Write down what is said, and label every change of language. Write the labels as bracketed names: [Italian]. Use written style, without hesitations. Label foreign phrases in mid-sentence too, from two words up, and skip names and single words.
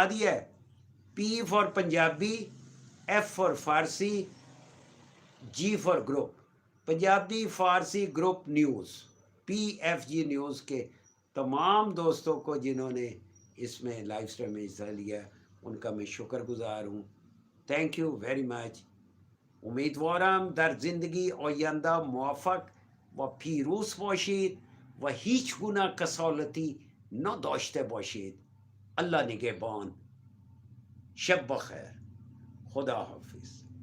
[Urdu] دیا ہے، [English] P for Punjabi, F for Farsi, G for Group, [Urdu] پنجابی فارسی گروپ نیوز، پی ایف جی نیوز کے تمام دوستوں کو جنہوں نے اس میں [English] live stream [Urdu] میں حصہ لیا ان کا میں شکر گزار ہوں۔ [English] Thank you very much. [Persian] امیدوارم در زندگی آینده موفق و پیروز باشید و هیچ گونه کسالتی نداشته باشید. اللہ نگهبان. شب بخیر. خدا حافظ.